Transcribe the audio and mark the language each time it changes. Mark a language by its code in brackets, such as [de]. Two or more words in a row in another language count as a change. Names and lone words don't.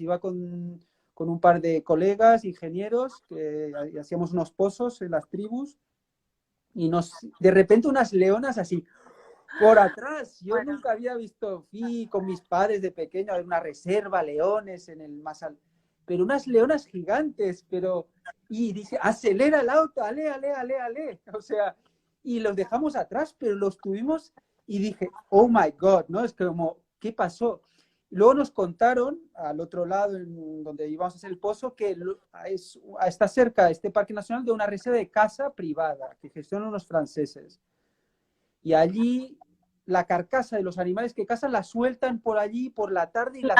[es] Iba con un par de colegas, ingenieros, que hacíamos unos pozos en las tribus, y de repente unas leonas así, por atrás. Yo Bueno, nunca había visto, fui con mis padres de pequeño a una reserva, leones en el más alto, pero unas leonas gigantes, y dice, acelera el auto, ale, ale, ale, ale. O sea, y los dejamos atrás, pero los tuvimos y dije, [en] oh my God, [es] ¿no? Es como, ¿qué pasó? Luego nos contaron al otro lado, donde íbamos a hacer el pozo, que está cerca este parque nacional de una reserva de caza privada que gestionan unos franceses. Y allí la carcasa de los animales que cazan la sueltan por allí por la tarde y las